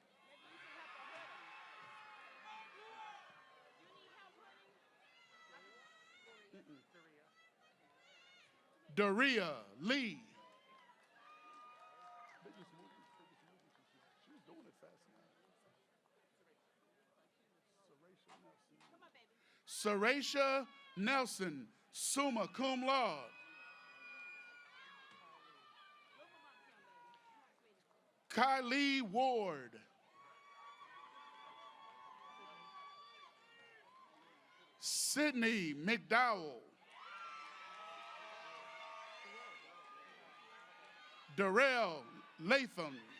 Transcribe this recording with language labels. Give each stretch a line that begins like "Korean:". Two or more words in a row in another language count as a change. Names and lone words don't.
English: Daria Lee. Saracia Nelson,
Latin: summa cum laude.
English: Kylie Ward. Sydney McDowell. Darrell Latham.